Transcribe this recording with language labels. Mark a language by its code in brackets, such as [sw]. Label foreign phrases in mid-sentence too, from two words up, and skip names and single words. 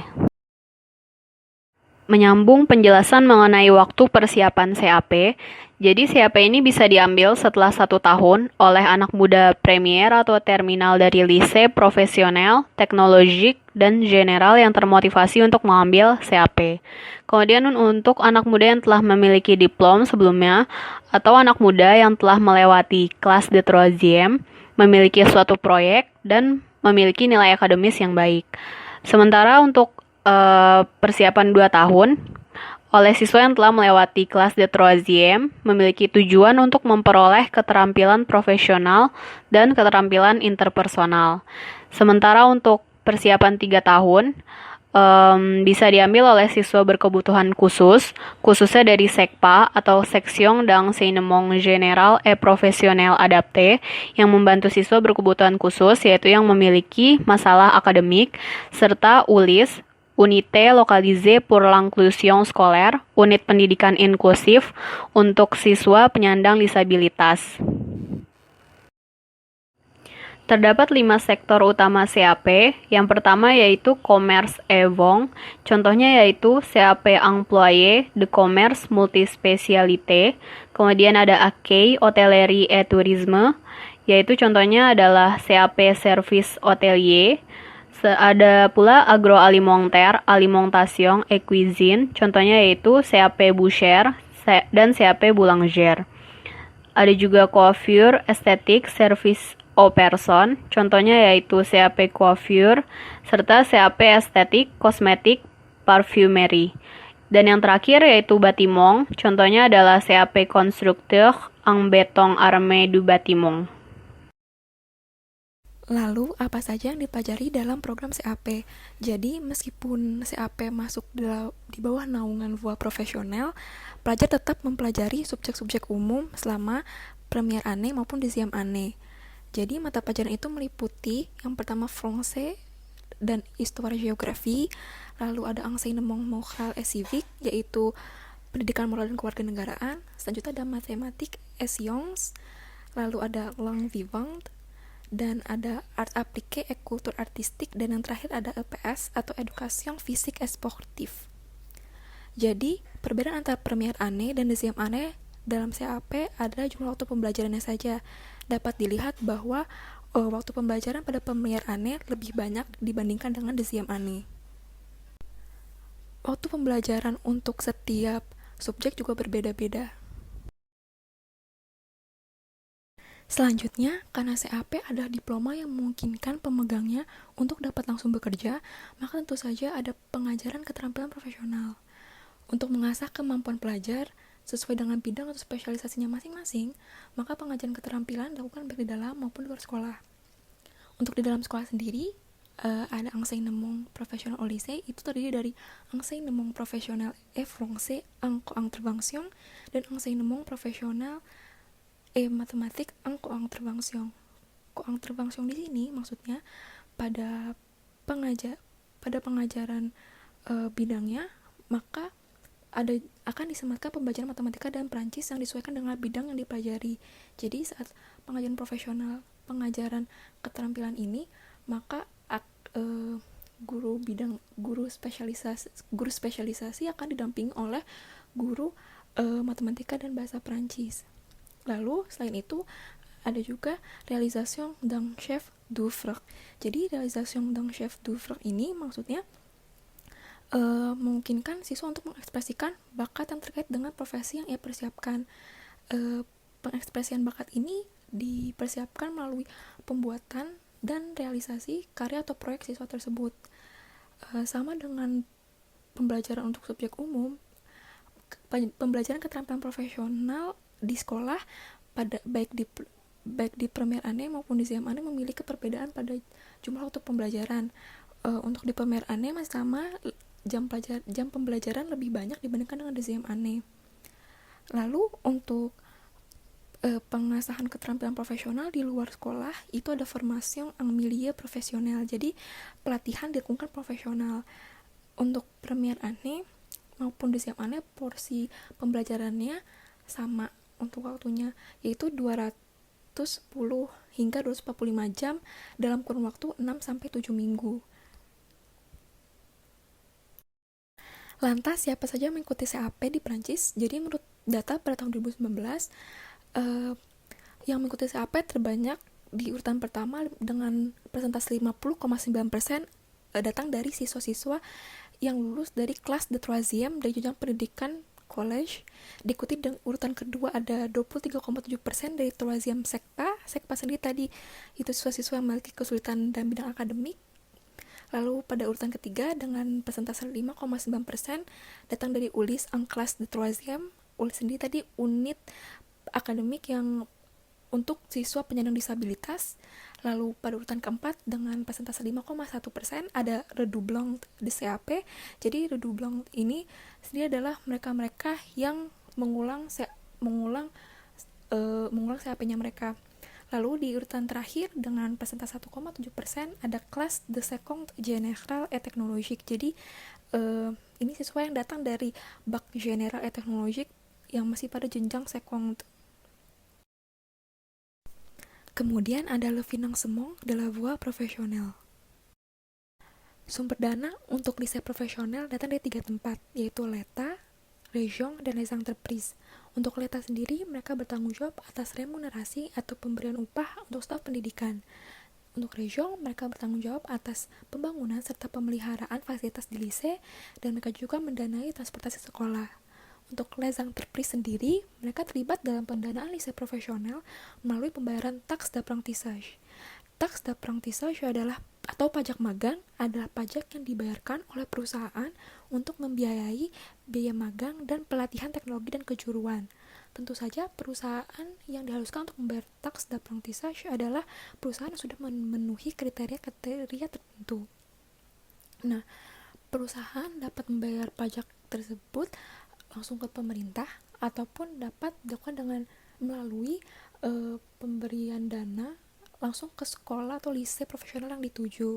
[id] Menyambung penjelasan mengenai waktu persiapan CAP, jadi CAP ini bisa diambil setelah 1 tahun oleh anak muda premier atau terminal dari lise, profesional, teknologik, dan general yang termotivasi untuk mengambil CAP. Kemudian untuk anak muda yang telah memiliki diplom sebelumnya, atau anak muda yang telah melewati kelas [fr] de troisième, [id] memiliki suatu proyek, dan memiliki nilai akademis yang baik. Sementara untuk persiapan 2 tahun oleh siswa yang telah melewati kelas [fr] de troisième [id] memiliki tujuan untuk memperoleh keterampilan profesional dan keterampilan interpersonal. Sementara untuk persiapan 3 tahun bisa diambil oleh siswa berkebutuhan khusus, khususnya dari SECPA atau [fr] Section d'Enseignement Général et Professionnel Adapté, [id] yang membantu siswa berkebutuhan khusus, yaitu yang memiliki masalah akademik, serta ULIS, [fr] Unité Localisée pour l'Inclusion Scolaire, [id] unit pendidikan inklusif untuk siswa penyandang disabilitas. Terdapat 5 sektor utama CAP. Yang pertama yaitu [fr] commerce et vente. [id] Contohnya yaitu CAP [fr] employé de commerce multispécialité. [id] Kemudian ada [fr] accueil, hôtellerie et tourisme, [id] yaitu contohnya adalah CAP [fr] service hôtelier. [id] Ada pula [fr] agroalimentaire, alimentation et cuisine, [id] contohnya yaitu CAP boucher dan CAP boulanger. Ada juga coiffure, estetik, [fr] service aux personnes, [id] contohnya yaitu CAP coiffure, serta CAP estetik, kosmetik, parfumerie. Dan yang terakhir yaitu bâtiment, contohnya adalah CAP [fr] constructeur en béton armé du bâtiment. [id] Lalu, apa saja yang dipelajari dalam program CAP? Jadi, meskipun CAP masuk di bawah naungan [fr] voie profesional, [id] pelajar tetap mempelajari subjek-subjek umum selama [fr] première année [id] maupun [fr] deuxième année. [id] Jadi, mata pelajaran itu meliputi yang pertama Français dan [fr] Histoire Geografi, [id] lalu ada [fr] Enseignement Moral et Civique, [id] yaitu pendidikan moral dan kewarganegaraan, selanjutnya ada [fr] Mathématiques et Sciences, [id] lalu ada [fr] Langue Vivante, [id] dan ada [fr] art appliqué et culture artistique, [id] dan yang terakhir ada EPS atau [fr] Education Physique et Sportive. [id] Jadi, perbedaan antara [fr] première année [id] dan [fr] deuxième année [id] dalam CAP adalah jumlah waktu pembelajarannya saja. Dapat dilihat bahwa waktu pembelajaran pada [fr] première année [id] lebih banyak dibandingkan dengan [fr] deuxième année. [id] Waktu pembelajaran untuk setiap subjek juga berbeda-beda. Selanjutnya, karena CAP adalah diploma yang memungkinkan pemegangnya untuk dapat langsung bekerja, maka tentu saja ada pengajaran keterampilan profesional. Untuk mengasah kemampuan pelajar sesuai dengan bidang atau spesialisasinya masing-masing, maka pengajaran keterampilan dilakukan baik di dalam maupun di luar sekolah. Untuk di dalam sekolah sendiri, ada [fr] enseignement professionnel au lycée, [id] itu terdiri dari [fr] enseignement professionnel et français en co-intervention [id] dan [fr] enseignement professionnel [id] matematik [fr] en co-intervention. [id] Co-intervention di sini maksudnya pada pengajaran bidangnya, maka akan disematkan pembelajaran matematika dan Prancis yang disesuaikan dengan bidang yang dipelajari. Jadi saat pengajaran profesional, pengajaran keterampilan ini, maka guru spesialisasi akan didampingi oleh guru matematika dan bahasa Prancis. Lalu selain itu ada juga [fr] réalisation d'un chef d'œuvre. [id] Jadi [fr] réalisation d'un chef d'œuvre [id] ini maksudnya memungkinkan siswa untuk mengekspresikan bakat yang terkait dengan profesi yang ia persiapkan. Pengekspresian bakat ini dipersiapkan melalui pembuatan dan realisasi karya atau proyek siswa tersebut. Sama dengan pembelajaran untuk subjek umum, pembelajaran keterampilan profesional di sekolah baik di [fr] première année [id] maupun di [fr] deuxième année [id] memiliki perbedaan pada jumlah waktu pembelajaran. Untuk di [fr] première année [id] masih sama, jam pembelajaran lebih banyak dibandingkan dengan [fr] deuxième année. [id] Lalu untuk pengasahan keterampilan profesional di luar sekolah itu ada [fr] formation en milieu professionnel. [id] Jadi pelatihan dilakukan profesional. Untuk [fr] première année [id] maupun di SIAP-ANE porsi pembelajarannya sama untuk waktunya, yaitu 210 hingga 245 jam dalam kurun waktu 6-7 minggu. Lantas, siapa saja mengikuti CAP di Prancis? Jadi menurut data pada tahun 2019, yang mengikuti CAP terbanyak di urutan pertama dengan persentase 50,9% datang dari siswa-siswa yang lulus dari kelas [fr] de troisième [id] dari jenjang pendidikan college. Diikuti dengan urutan kedua ada 23,7% dari troisième SECPA. SECPA sendiri tadi itu siswa-siswa yang memiliki kesulitan dalam bidang akademik. Lalu pada urutan ketiga dengan persentase 5,9% datang dari ULIS [fr] en classe de troisième. [id] ULIS sendiri tadi unit akademik yang untuk siswa penyandang disabilitas. Lalu pada urutan keempat dengan persentase 5,1% ada redoublant di CAP. Jadi redoublant ini sendiri adalah mereka-mereka yang mengulang CAP-nya mereka. Lalu di urutan terakhir dengan persentase 1,7% ada kelas [fr] de seconde générale et technologique. [id] Jadi ini siswa yang datang dari [fr] bac général et technologique [id] yang masih pada jenjang seconde. Kemudian ada [fr] le financement de la voie professionnelle. [id] Sumber dana untuk [fr] lycée profesional [id] datang dari 3 tempat, yaitu l'État, région, dan [fr] les entreprises. [id] Untuk l'État sendiri, mereka bertanggung jawab atas remunerasi atau pemberian upah untuk staf pendidikan. Untuk région, mereka bertanggung jawab atas pembangunan serta pemeliharaan fasilitas di lycée, dan mereka juga mendanai transportasi sekolah. Untuk [fr] les entreprises [id] sendiri, mereka terlibat dalam pendanaan [fr] lycée profesional [id] melalui pembayaran [fr] taxe d'apprentissage. Taxe d'apprentissage [id] adalah atau pajak magang adalah pajak yang dibayarkan oleh perusahaan untuk membiayai biaya magang dan pelatihan teknologi dan kejuruan. Tentu saja perusahaan yang diharuskan untuk membayar [fr] taxe d'apprentissage [id] adalah perusahaan yang sudah memenuhi kriteria tertentu. Nah, perusahaan dapat membayar pajak tersebut langsung ke pemerintah ataupun dapat dilakukan dengan melalui pemberian dana langsung ke sekolah atau [fr] lycée profesional [id] yang dituju.